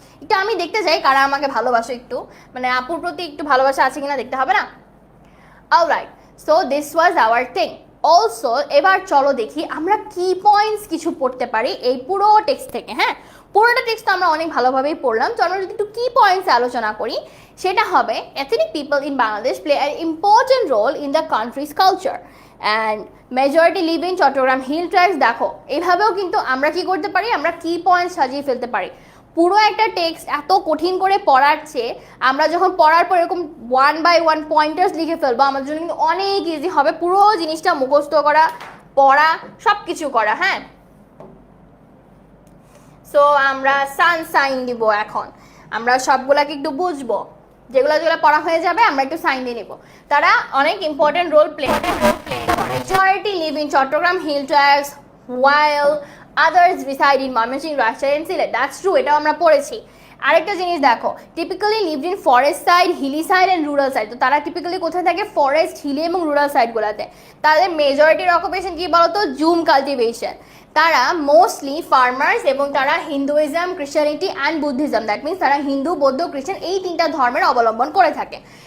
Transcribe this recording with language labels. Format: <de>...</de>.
<bn>এটা আমি দেখতে চাই কারা আমাকে ভালোবাসো, একটু মানে আপুর প্রতি একটু ভালোবাসা আছে কিনা দেখতে হবে না?</bn> <en>Alright, so this was our thing.</en> <bn>Also এবার চলো দেখি আমরা কি পয়েন্টস কিছু পড়তে পারি এই পুরো টেক্সট থেকে। হ্যাঁ, পুরোটা টেক্সট তো আমরা অনেক ভালোভাবেই পড়লাম, চলো যদি একটু কি পয়েন্টস আলোচনা করি। সেটা হবে</bn> <en>ethnic people in Bangladesh play an important role in the country's culture and majority live in Chittagong Hill Tracts.</en> <bn>দেখো এইভাবেও কিন্তু আমরা কি করতে পারি, আমরা কি পয়েন্টস সাজিয়ে ফেলতে পারি। পুরো একটা টেক্সট এত কঠিন করে পড়ার চেয়ে আমরা যখন পড়ার পর এরকম 1 by 1 পয়েন্টার্স লিখে ফেলবো, আমাদের জন্য কিন্তু অনেক ইজি হবে পুরো জিনিসটা মুখস্থ করা, পড়া, সব কিছু করা। হ্যাঁ, সো আমরা সাইন দিব। এখন আমরা সবগুলাকে একটু বুঝবো, যেগুলো যেগুলো পড়া হয়ে যাবে আমরা একটু সাইন দিয়ে নিব। তারা অনেক ইম্পর্টেন্ট রোল প্লে করে।</bn> <en>Majority live in Chittagong Hill Tracts while others reside in Mymensingh, Rajshahi and Sylhet. That's true,</en> <bn>এটাও আমরা পড়েছি। আরেকটা জিনিস দেখো,</bn> <en>Typically lived in forest side, hilly side and rural side.</en> <bn>তো তারা টিপিক্যালি কোথায় থাকে? ফরেস্ট, হিলি এবং রুরাল সাইডগুলোতে। তাদের মেজরিটির অকুপেশন কি বলতো? Zoom cultivation. তারা মোস্টলি ফার্মার্স এবং তারা</bn> <en>Hinduism, Christianity and Buddhism, that means</en> <bn>তারা হিন্দু, বৌদ্ধ, খ্রিস্টান এই 3টা ধর্মের অবলম্বন করে থাকে।</bn>